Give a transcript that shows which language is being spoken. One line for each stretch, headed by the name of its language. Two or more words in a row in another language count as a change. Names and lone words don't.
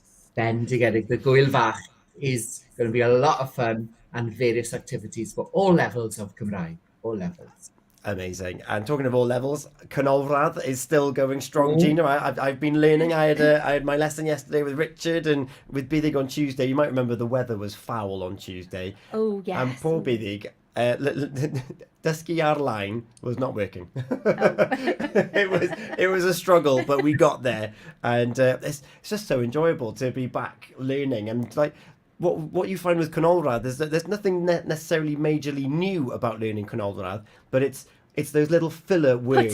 English: Bendigedig, the Gwyl Fach is going to be a lot of fun and various activities for all levels of Cymraeg, all levels. Amazing. And talking of all levels, Canolradd is still going strong, Gina. I've been learning. I had my lesson yesterday with Richard and with Bidig on Tuesday. You might remember the weather was foul on Tuesday. Oh, yes. And poor Bidig,
Welsh: dysgu ar-line
English: was not working. It was a struggle, but we got there. And it's just so enjoyable to be back learning. And like, what you find with Canolradd is that there's nothing necessarily majorly new about learning Canolradd, but it's those little filler words.